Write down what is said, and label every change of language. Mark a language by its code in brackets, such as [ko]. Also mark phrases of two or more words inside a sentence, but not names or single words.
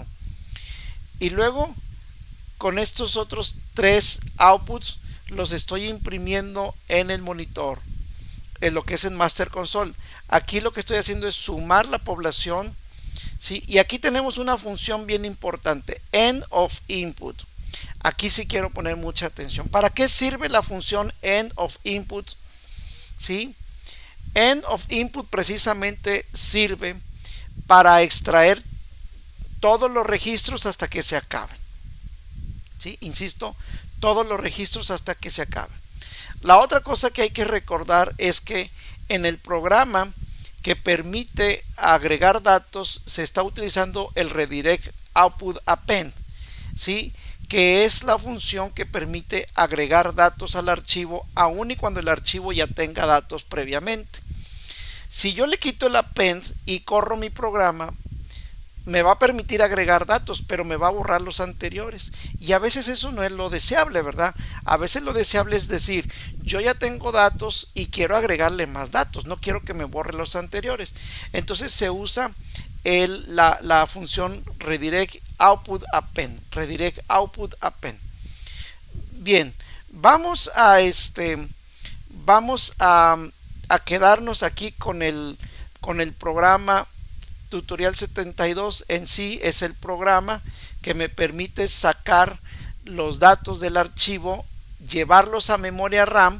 [es] Y luego, con estos otros tres outputs, los estoy imprimiendo en el monitor, en lo que es en Master Console. Aquí lo que estoy haciendo es sumar la población, ¿sí? Y aquí tenemos una función bien importante, [en] end of input. [es] Aquí sí quiero poner mucha atención. ¿Para qué sirve la función [en] end of input? [es] ¿Sí? [en] End of input [es] precisamente sirve para extraer todos los registros hasta que se acaben. ¿Sí? Insisto, todos los registros hasta que se acaben. La otra cosa que hay que recordar es que en el programa que permite agregar datos se está utilizando el [en] redirect output append, [es] ¿sí? Que es la función que permite agregar datos al archivo aun y cuando el archivo ya tenga datos previamente. Si yo le quito el append y corro mi programa, me va a permitir agregar datos, pero me va a borrar los anteriores. Y a veces eso no es lo deseable, ¿verdad? A veces lo deseable es decir, yo ya tengo datos y quiero agregarle más datos, no quiero que me borre los anteriores. Entonces se usa la función [en] redirect output append. Redirect output append. [es] Bien, vamos a quedarnos aquí con el programa tutorial 72. En sí es el programa que me permite sacar los datos del archivo, llevarlos a memoria RAM.